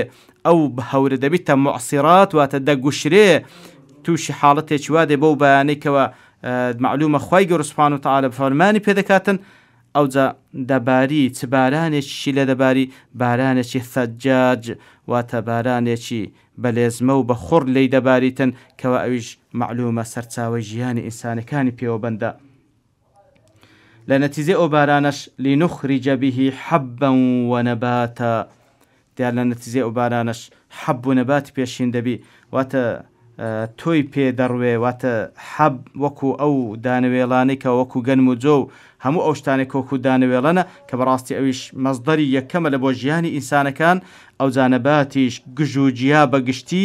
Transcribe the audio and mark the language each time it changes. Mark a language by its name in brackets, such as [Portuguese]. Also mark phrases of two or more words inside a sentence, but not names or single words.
[Central Kurdish] ئەو هەورە دەبیتە معصرات واتە دەگوشرێ تووشی حاڵەتێکی وا دێ بەو بەیانەی کەوە معلومە خوای گەورە [Arabic] سوبحانەهو وتعالى [Central Kurdish] بەفەرمانی پێدەکاتن ئەوجا دەباری چ بارانێکی لە دەباری بارانێکی ثەجاج واتە بارانێکی بەلێزمە و بە خوڕ لێی دەباریتن کەوە ئەویش معلومە سەرچاوەی ژیانی ئینسانەکانی پێوەبەندە لە نەتیجەی ئەو بارانەش [Arabic] لنخرج به حبا [Central Kurdish] ونباتا دیار لە نەتیجەی ئەو بارانەش حەب و نەباتی پێشین دەبی واتە تۆی پێ دەڕوێ واتە حەب وەکو ئەو دانەوێڵانەی کە وەکو گەنم و جۆ و هەموو ئەو شتانێک وەکو دانەوێڵەنە کە بەڕاستی ئەویش مەزدەری یەکەمە لە بۆ ژیانی ئینسانەکان ئەو جانەباتیش گژ و جیا بەگشتی